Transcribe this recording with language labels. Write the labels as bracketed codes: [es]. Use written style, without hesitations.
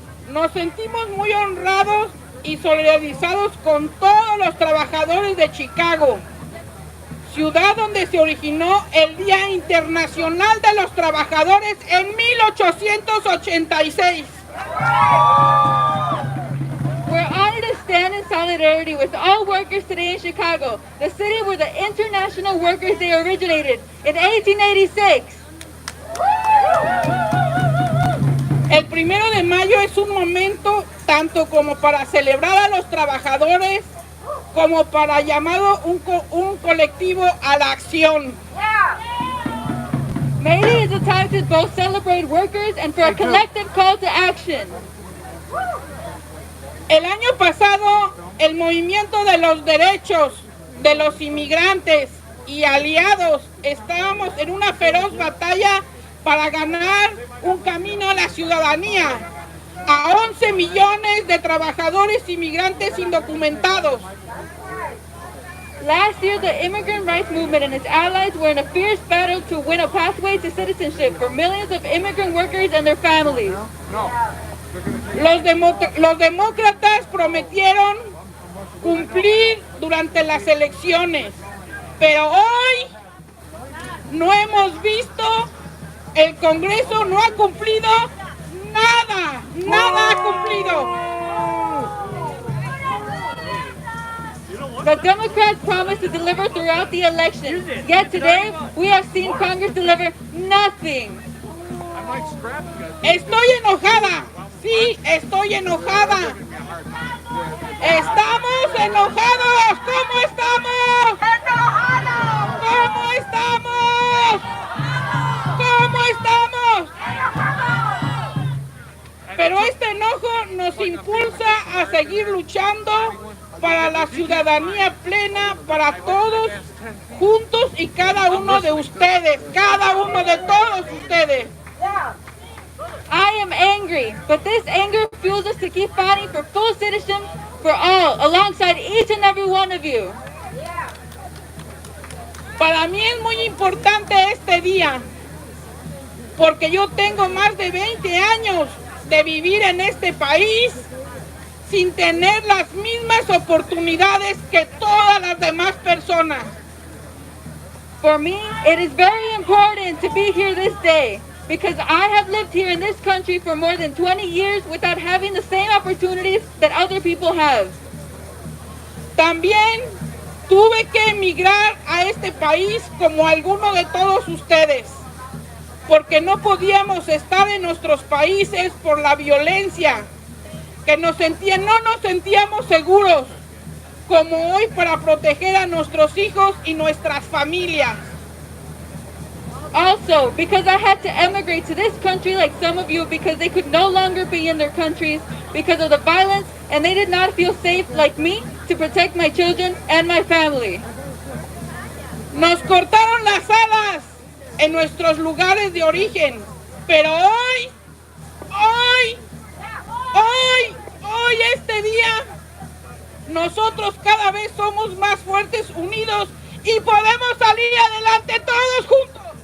[es] Nos sentimos muy honrados y solidarizados con todos los trabajadores de Chicago, ciudad donde se originó el Día Internacional de los Trabajadores en 1886. [en] We're honored to stand in solidarity with all workers today in Chicago, the city where the International Workers' Day originated in 1886. [es] El 1 de mayo es un momento tanto como para celebrar a los trabajadores como para llamado un colectivo a la acción. [en] May Day is a time to both celebrate workers and for a collective call to action. [es] El año pasado, el movimiento de los derechos de los inmigrantes y aliados estábamos en una feroz batalla para ganar un camino a la ciudadanía a 11 millones de trabajadores inmigrantes indocumentados. [en] Last year, the immigrant rights movement and its allies were in a fierce battle to win a pathway to citizenship for millions of immigrant workers and their families. [es] Los demócratas prometieron cumplir durante las elecciones, pero hoy no hemos visto, el Congreso no ha cumplido nada ha cumplido. [en] The Democrats promised to deliver throughout the election, yet today we have seen Congress deliver nothing. [es] Estoy enojada, sí, estoy enojada. Estamos enojados, ¿cómo estamos? ¿Cómo estamos? ¿Cómo estamos? Pero este enojo nos impulsa a seguir luchando para la ciudadanía plena para todos juntos y cada uno de ustedes, cada uno de todos ustedes. [en] I am angry, but this anger fuels us to keep fighting for full citizenship for all, alongside each and every one of you. [es] Para mí es muy importante este día, porque yo tengo más de 20 años de vivir en este país sin tener las mismas oportunidades que todas las demás personas. [en] For me, it is very important to be here this day, because I have lived here in this country for more than 20 years without having the same opportunities that other people have. [es] También tuve que emigrar a este país como alguno de todos ustedes, porque no podíamos estar en nuestros países por la violencia, que no nos sentíamos seguros como hoy para proteger a nuestros hijos y nuestras familias. [en] Also, because I had to emigrate to this country like some of you because they could no longer be in their countries because of the violence, and they did not feel safe like me to protect my children and my family. [es] Nos cortaron las alas en nuestros lugares de origen, pero hoy, este día, nosotros cada vez somos más fuertes, unidos, y podemos salir adelante todos juntos.